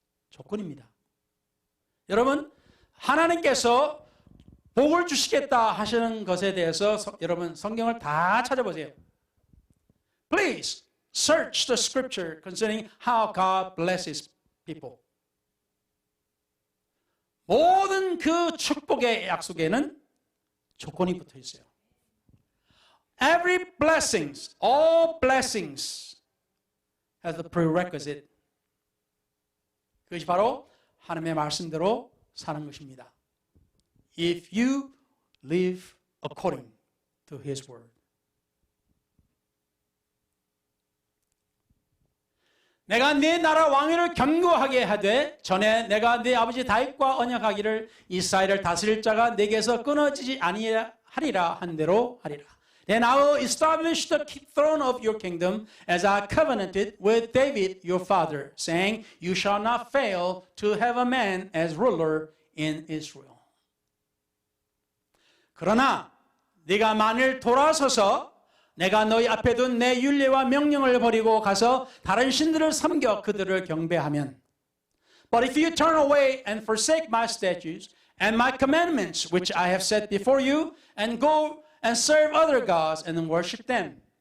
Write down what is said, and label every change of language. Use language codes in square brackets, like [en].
[ko] 조건입니다. 여러분, 하나님께서 복을 주시겠다 하시는 것에 대해서 여러분 성경을 다 찾아보세요. [en] Please search the scripture concerning how God blesses people. [ko] 모든 그 축복의 약속에는 조건이 붙어 있어요. [en] Every blessings, all blessings has the prerequisite. [ko] 그것이 바로 하나님의 말씀대로 사는 것입니다. [en] If you live according to His word. [ko] 내가 네 나라 왕위를 견고하게 하되 전에 내가 네 아버지 다윗과 언약하기를 이스라엘을 다스릴 자가 내게서 끊어지지 아니하리라 한 대로 하리라. [en] Then I will establish the throne of your kingdom as I covenanted with David your father, saying, You shall not fail to have a man as ruler in Israel. [ko] 그러나 네가 만일 돌아서서 내가 너희 앞에 둔 내 율례와 명령을 버리고 가서 다른 신들을 섬겨 그들을 경배하면 [en] But if you turn away and forsake my statutes and my commandments which I have set before you and go and serve other gods and worship them.